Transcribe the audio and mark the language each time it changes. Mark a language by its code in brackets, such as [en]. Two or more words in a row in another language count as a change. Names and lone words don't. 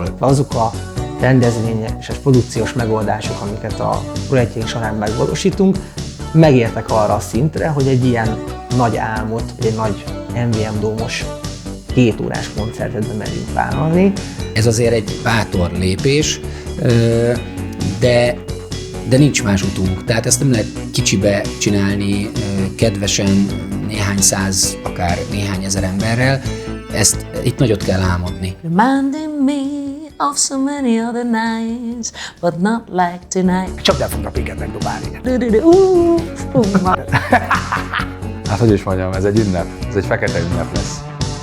[hu] Azok a rendezvények és a produkciós megoldások, amiket a projektjeink során megvalósítunk, megértek arra a szintre, hogy egy ilyen nagy álmot, egy nagy MVM Dome-os 2 órás koncertet bemerjünk vállalni. Ez azért egy bátor lépés, de nincs más utunk. Tehát ezt nem lehet kicsibe csinálni, kedvesen, néhány száz, akár néhány ezer emberrel. Ezt itt nagyot kell álmodni. [en] Reminding me of so many other nights, but not like tonight. [hu] Csak el fognak minket megdobálni. Hát hogy is mondjam, ez egy ünnep, ez egy fekete ünnep lesz.